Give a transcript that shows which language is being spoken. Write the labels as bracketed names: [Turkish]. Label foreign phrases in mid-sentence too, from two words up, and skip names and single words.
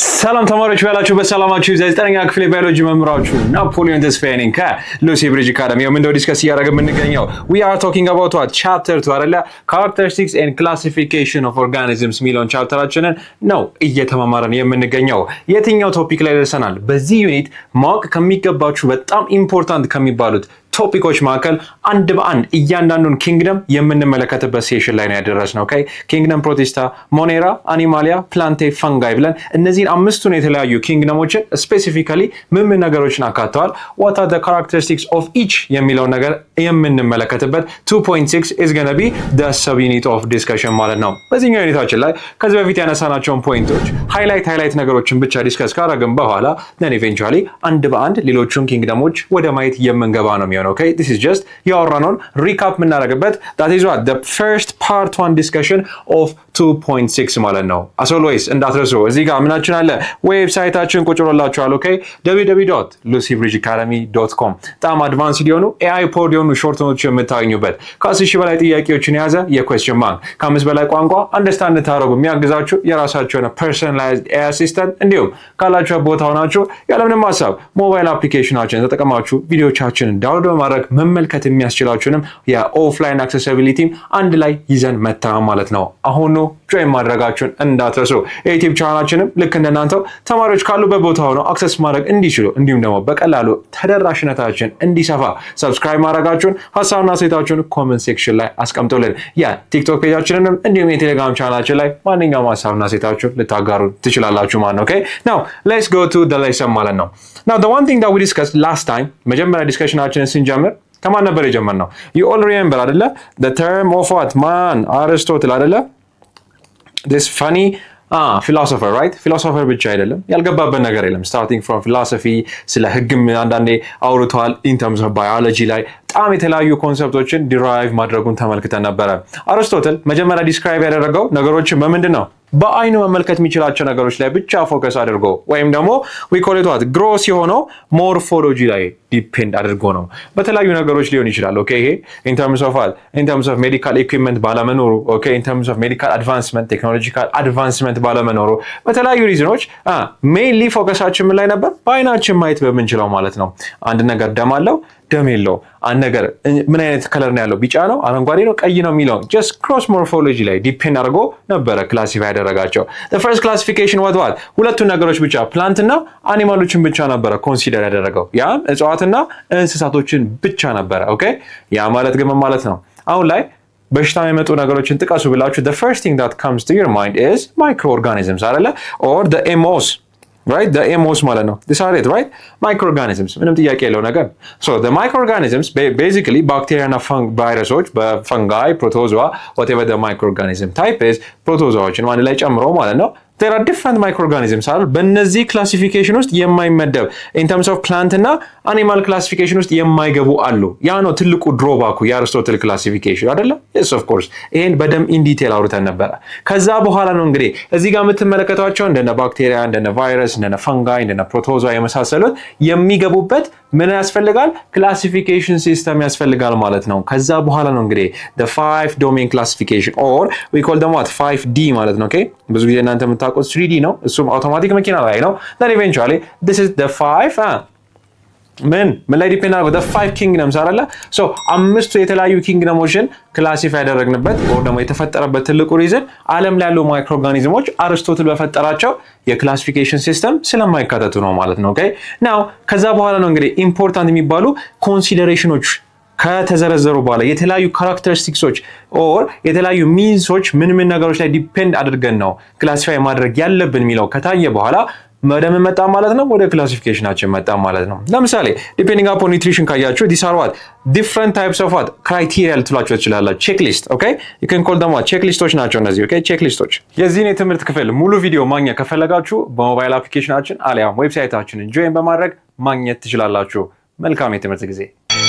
[Amharic] ሰላም ተማሪዎች ያላችሁ በሰላማችሁ ዘጠነኛ ክፍል ባዮሎጂ መምህራችሁ ናፖሊዮን ተስፋዬ ነኝ ከሉሲ ብሪጅ አካዳሚ የምንደው ዲስከስ እያደረግን የምንገኘው [English] we are talking about what chapter 2 [Amharic] አይደለ [English] characteristics and classification of organisms [Amharic] ሚሊዮን ቻፕተራችንን ነው እየተማማረን የምንገኘው የትኛው ቶፒክ ላይ ደርሰናል በዚህ ዩኒት ማወቅ ከሚገባችሁ በጣም ኢምፖርታንት ከሚባሉት ቶፒኮች መካከል አንድ በአንድ እያንዳንዱን ኪንግደም የምንመለከትበት ሴሽን ላይ ነው ያደረስነው ኦኬ ኪንግደም ፕሮቲስታ ሞኔራ አኒማሊያ ፕላንቴ ፈንጋይ ብለን እነዚህን አምስቱን የተለያዩ ኪንግደሞችን ስፔሲፊካሊ ምን ነገሮችን አካተዋል [English] what are the characteristics of each [Amharic] የሚለው ነገር የምንመለከትበት 2.6 [English] is going to be the sub unit of discussion [Amharic] ማለት ነው በዚህኛው ዩኒታችን ላይ ከዚህ በፊት ያነሳናቸውን ፖይንቶች ሃይላይት ነገሮችን ብቻ ዲስከስ ካደረግን በኋላ [English] then eventually [Amharic] አንድ በአንድ ሌሎቹን ኪንግደሞች ወደ ማየት የምንገባ ነው [English] okay this is just your run on recap [Amharic] ምናደርግበት [English] that is what the first part 1 discussion of 2.6 [Amharic] ማለት ነው [English] as always [Amharic] እንዳትረሱ እዚህ ጋር ምናችን አለ ዌብሳይታችን ቁጭ ብሎላችኋል okay www.lucybridgeacademy.com በጣም አድቫንስድ የሆኑ AI ፖድ የሆኑ [English] short notes [Amharic] የምታገኙበት ከ10,000 በላይ ጥያቄዎችን የያዘ የኩዌስቸን ባንክ ከ5 በላይ ቋንቋ አንደርስታንድ ታደርጉ የሚያግዛችሁ የራሳችሁ የሆነ [English] personalized AI assistant [Amharic] እንዲሁም ካላችሁ ቦታ ሆናችሁ ያለምንም ሐሳብ ሞባይል አፕሊኬሽናችንን ተጠቅማችሁ ቪዲዮቻችንን ዳውንሎድ በማድረግ መመልከት የሚያስችላችሁንም የኦፍላይን አክሰሲቢሊቲ አንድ ላይ ይዘን መጣ ማለት ነው አሁን ነው ጆይን ማድረጋችሁን እንዳትረሱ የዩቲዩብ ቻናላችንም ልክ እንደናንተው ተማሪዎች ካሉበት ቦታ ሆነው አክሰስ ማድረግ እንዲችሉ እንዲሁም ደግሞ በቀላሉ ተደራሽነታችን እንዲሰፋ ሰብስክራይብ ማድረጋችሁን ሐሳብና አስተያየታችሁን [English] comment section [Amharic] ላይ አስቀምጡልን ቲክቶክ ፔጃችንንም እንዲሁም የቴሌግራም ቻናላችን ላይ ማንኛውም ሐሳብና አስተያየታችሁን ልታጋሩ ትችላላችሁ ማለት ነው [English] okay now let's go to the lesson [Amharic] ማለት ነው [English] now the one thing that we discussed last time [Amharic] መጀመሪያ ዲስከሽናችንን ስንጀምር ከማን ነበር የጀመርነው [English] you all remember [Amharic] አይደለ [English] the term of what man Aristotle [Amharic] አይደለ [English] this funny philosopher right [Amharic] philosopher ብቻ አይደለም ያልገባበት ነገር የለም [English] starting from philosophy [Amharic] ስለ ህግም አንዳንዴ አውርቷል [English] in terms of biology [Amharic] ላይ በጣም የተለያዩ ኮንሰፕቶችን ዲራይቭ ማድረጉን ተመልክተን ነበር አሪስቶትል መጀመሪያ ዲስክራይብ ያደረገው ነገሮችን በምንድን ነው በአይኑ መመልከት የሚችላቸው ነገሮች ላይ ብቻ ፎከስ አድርጎ ወይም ደግሞ [English] we call it what gross [Amharic] የሆነው ሞርፎሎጂ ላይ ዲፔንድ አድርጎ ነው በተለያዩ ነገሮች ሊሆን ይችላል ኦኬ ይሄ [English] in terms of what in terms of medical equipment [Amharic] ባለመኖሩ ኦኬ [English] in terms of medical advancement technological advancement [Amharic] ባለመኖሩ በተለያዩ ሪዝኖች mainly ፎከሳችን ምን ላይ ነበር በአይናችን ማየት በመንችለው ማለት ነው አንድ ነገር ደም አለው ደም የለው አንድ ነገር ምን አይነት ከለር ነው ያለው ቢጫ ነው አረንጓዴ ነው ቀይ ነው የሚለው [English] just cross morphology [Amharic] ላይ ዲፔንድ አድርጎ ነበር ክላሲፋይ ያደረጋቸው [English] the first classification what [Amharic] ሁለቱ ነገሮች ብቻ ፕላንት እና አኒማሎችን ብቻ ነበር ኮንሲደር ያደረገው ያ እጽዋትና እንስሳቶችን ብቻ ነበር ኦኬ ያ ማለት ግን ማለት ነው አሁን ላይ በሽታ የሚመጡ ነገሮችን ጥቀሱ ብላችሁ [English] the first thing that comes to your mind is microorganisms [Amharic] አይደለ [English] or the MOs right the MOs [Amharic] ማለት ነው [English] this are it right microorganisms [Amharic] ምንም ጥያቄ የለው ነገር [English] so the microorganisms basically bacteria and viruses fungi protozoa whatever the microorganism type is [Amharic] protozoaዎችን አንድ ላይ ጨምሮ ማለት ነው [English] there are different microorganisms [Amharic] አሉ በእነዚህ ክላሲፊኬሽን ውስጥ የማይመደብ [English] in terms of plant [Amharic] እና [English] animal classification [Amharic] ውስጥ የማይገቡ አሉ ያ ነው ትልቁ ድሮባኩ የአሪስቶትል ክላሲፊኬሽን አይደለ [English] yes of course [Amharic] ይሄን በደም [English] in detail [Amharic] አውርተን ነበር ከዛ በኋላ ነው እንግዲህ እዚህ ጋር የምትመለከቷቸው እንደነ ባክቴሪያ እንደነ ቫይረስ እንደነ ፈንጋይ እንደነ ፕሮቶዞአ የመሳሰሉት የሚገቡበት ምን ያስፈልጋል ክላሲፊኬሽን ሲስተም ያስፈልጋል ማለት ነው ከዛ በኋላ ነው እንግዲህ [English] the 5 domain classification or we call them what 5D [Amharic] ማለት ነው okay ብዙ ጊዜ እናንተ የምታውቁት 3D ነው እሱም አውቶማቲክ መኪና ላይ ነው [English] then eventually this is the 5 [Amharic] ምን ላይ ዲፔንድ አድርጎ [English] the 5 kingdoms [Amharic] አይደለ so አምስቱ የተለያዩ ኪንግደሞችን ክላሲፋይ ያደረግንበት or ደግሞ የተፈጠረበት ትልቁ ሪዝን ዓለም ላይ ያሉ ማይክሮኦርጋኒዝሞች አሪስቶትል በፈጠራቸው የክላሲፊኬሽን ሲስተም ስለማይካተቱ ነው ማለት ነው okay now ከዛ በኋላ ነው እንግዲህ ኢምፖርታንት የሚባሉ ኮንሲደሬሽኖች ከተዘረዘሩ በኋላ የተለያዩ ካራክተሪስቲክሶች or የተለያዩ ሚንሶች ምን ነገሮች ላይ ዲፔንድ አድርገን ነው ክላሲፋይ ማድረግ ያለብን የሚለው ከታየ በኋላ መደም መጣ ማለት ነው ወደ ክላሲፊኬሽናችን መጣ ማለት ነው ለምሳሌ [English] depending upon nutrition [Amharic] ካያችሁ [English] these are what different types of what criteria [Amharic] ልትሏቸው ትችላላችሁ ቼክሊስት [English] okay you can call them what [Amharic] ቼክሊስቶች ናቸው እነዚህ okay ቼክሊስቶች የዚህን የትምህርት ክፍል ሙሉ ቪዲዮ ማግኘት ከፈለጋችሁ በሞባይል አፕሊኬሽናችን አሊያም ዌብሳይታችንን ጆይን በማድረግ ማግኘት ትችላላችሁ መልካም የትምህርት ጊዜ